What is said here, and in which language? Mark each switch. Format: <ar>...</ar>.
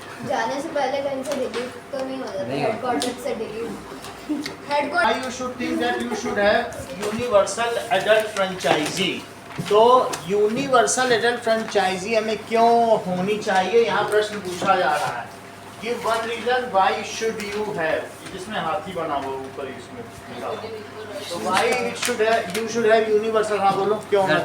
<hi>जाने से पहले कहीं से डिलीट तो नहीं हो जाता, हेडक्वार्टर से delete headquarter.</hi> <en>You should think that you should have universal adult franchisee.</en> <hi>तो यूनिवर्सल एडल्ट फ्रेंचाइजी हमें क्यों होनी चाहिए, यहाँ प्रश्न पूछा जा रहा है कि</hi> <en>one reason why should you have,</en> <hi>जिसमें हाथी बना हुआ ऊपर इसमें लिखा हुआ, तो</hi> <en>Why it should have, you should have universal.</en> <hi>हाँ बोलो क्यों होना चाहिए?</hi>